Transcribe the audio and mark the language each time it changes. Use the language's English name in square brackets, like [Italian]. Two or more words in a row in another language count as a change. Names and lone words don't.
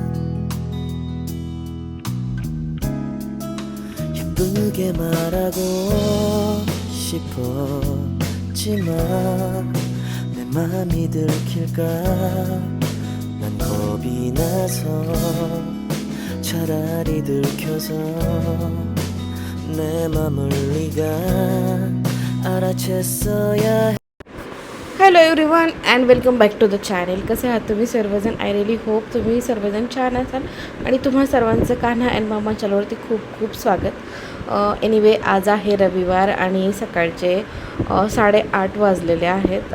[Korean] 예쁘게 말하고 싶었지만 내 맘이 들킬까 난 겁이 나서 차라리 들켜서 내 맘을 네가 알아챘어야 해. [English] Hello everyone and welcome back to the channel. [Marathi] कसे आहात तुम्ही सर्वजण? [English] I really hope [Marathi] तुम्ही सर्वजण छान असाल आणि तुम्हा सर्वांचं कान्हा अँड मामा चॅनलवरती खूप खूप स्वागत. एनिवे आज आहे रविवार आणि सकाळचे 8:30 वाजलेले आहेत.